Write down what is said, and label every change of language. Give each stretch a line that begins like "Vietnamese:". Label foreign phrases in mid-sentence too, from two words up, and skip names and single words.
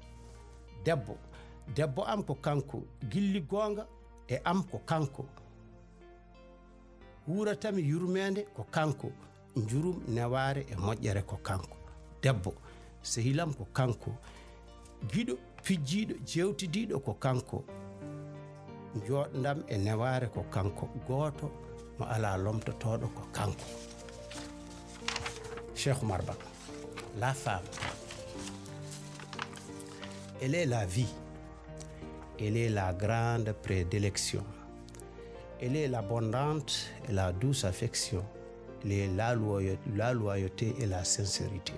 Fula: Debbo am ko kanko, gilli gonga e am ko kanko, wuratami yurmede ko kanko, njurum neware e moƴƴere ko kanko. Debbo sehilam ko kanko, giɗo pijjiɗo jewtidiɗo ko kanko, joɗdam e neware ko kanko, gooto mo ala lomtotoɗo ko kanko. Cheikh Oumar Ba.
French: La femme, elle est la vie, elle est la grande prédilection, elle est l'abondante et la douce affection, elle est la loyauté et la sincérité.